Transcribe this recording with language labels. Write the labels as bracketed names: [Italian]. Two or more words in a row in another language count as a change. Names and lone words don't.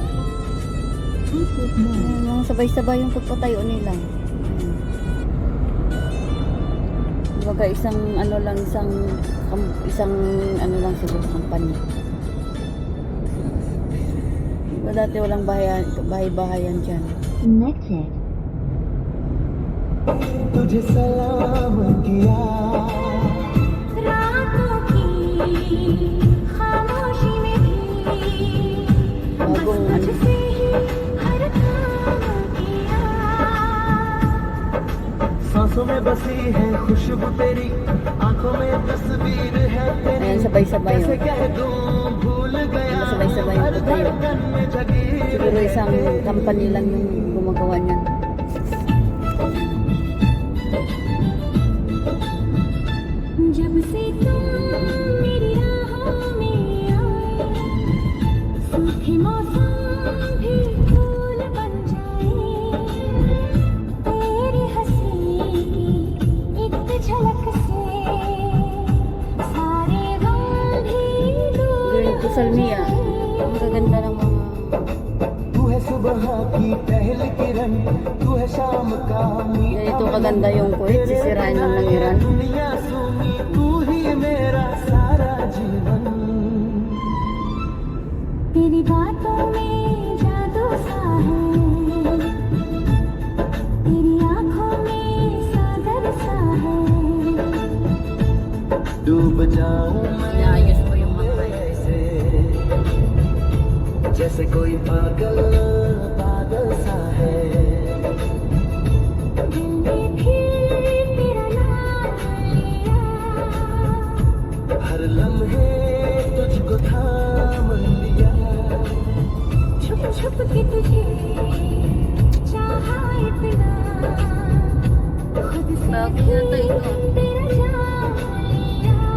[Filipino] Mga sabay-sabay yung pagpatayo nila. Baga isang ano lang, isang ano lang siguro company. Diba dati walang bahay-bahayan dyan. [English] Next it. [Hindi] तुझे सलाम किया रातों की खामोशी में भी [Filipino] Bagong ano. [Hindi] हर काम किया सांसों में बसी है खुशबू तेरी आंखों में तस्वीर है तेरी [Filipino] Ayan, sabay-sabay [Hindi] कैसे [Filipino] yun. [Hindi] कह दूं भूल गया [Filipino] Sabay-sabay yung [Hindi] हर [Filipino] pagtayo. [Hindi] धड़कन में जगी [Filipino] Siguro isang company lang yung gumagawa niyan. [Hindi] जब से तुम मेरी राहों में आए सूखे मौसम भी फूल बन जाए तेरी हंसी की एक झलक से सारे गम भी दूर [Filipino] Doon ito sa Almia. Ang gaganda ng mga [Hindi] तू है सुबह की पहली किरण तू है शाम का [Filipino] ganito kaganda yung kuwait. Sisirain lang ng Iran. [Hindi] दुनिया सुनी तू ही मेरा सारा जीवन तेरी बातों में जादू सा है तेरी आंखों में सागर सा है डूब जाऊं [Filipino] Inaayos ko yung mga tayo. [Hindi] ऐसे जैसे कोई पागल पागल सा है दिल ने फिर तेरा नाम लिया हर लम्हे तुझको थाम लिया छुप छुप के तुझे चाहा इतना खुद से [Filipino] Bakit yata ito? [Hindi] तेरा जाम लिया